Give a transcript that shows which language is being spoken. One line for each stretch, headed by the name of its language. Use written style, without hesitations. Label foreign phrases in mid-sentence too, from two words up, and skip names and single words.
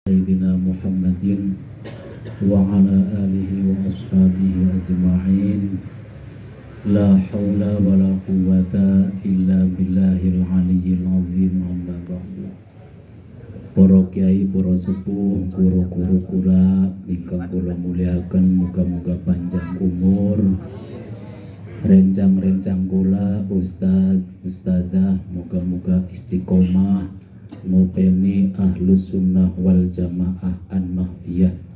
Arabic: سيدنا محمد وعلى آله وأصحابه أجمعين. لا حول ولا قوة إلا بالله العلي العظيم. أما بعد.
Javanese: Para kiai, para sepuh, guru-guru kula ingkang kula muliaken, muga-muga panjang umur. Rencang-rencang kula, ustaz, ustadzah, muga-muga istiqomah ngopeni
Arabic: أهل السنة والجماعة النهضية.